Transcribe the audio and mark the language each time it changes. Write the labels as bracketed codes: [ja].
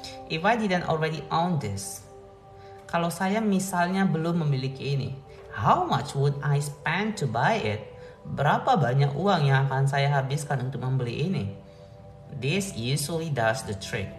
[en] If I didn't already own this, [id] kalau saya misalnya belum memiliki ini, [en] how much would I spend to buy it? [id] Berapa banyak uang yang akan saya habiskan untuk membeli ini? [en] This usually does the trick.